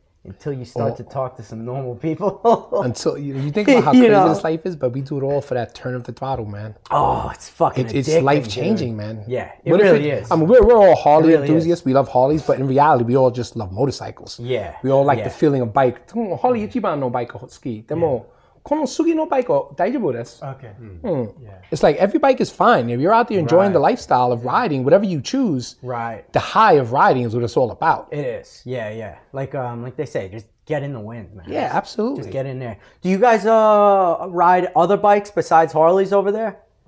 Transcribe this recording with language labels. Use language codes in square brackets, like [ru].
[en] Until you start to talk to some normal people. Until you think about how crazy this life is, but we do it all for that turn of the throttle, man. Oh, it's fucking It's addicting, life changing, dude. man. Yeah, it really is. I mean, we're all Harley really enthusiasts. We love Harleys, but in reality, we all just love motorcycles. Yeah. We all like the feeling of bike. [ja] Harley 一番のバイク好き。でも、この次のバイクは大丈夫です。 [en] Okay. It's like every bike is fine. If you're out there enjoying the lifestyle of riding, whatever you choose, Right. the high of riding is what it's all about. It is. Yeah. Like they say, just get in the wind, man. Yeah, absolutely. Just get in there. Do you guys ride other bikes besides Harleys over there?